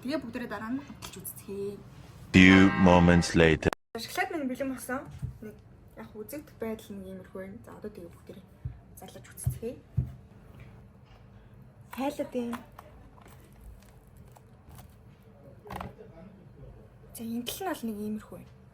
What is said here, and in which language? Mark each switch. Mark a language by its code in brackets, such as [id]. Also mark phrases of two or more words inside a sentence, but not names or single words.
[mn] Тэгээ бүгдээрээ дараа нь хөтлж үзцгээе. [en] Few moments later. [mn] Шоколад минь бэлэн болсон. Нэг яг үзэгдэх байдал нэг иймэрхүү байна. За одоо тэгээ бүгдээрээ зарлаж үзцгээе. Хайлаад юм. За энэ тал нь бол нэг иймэрхүү байна.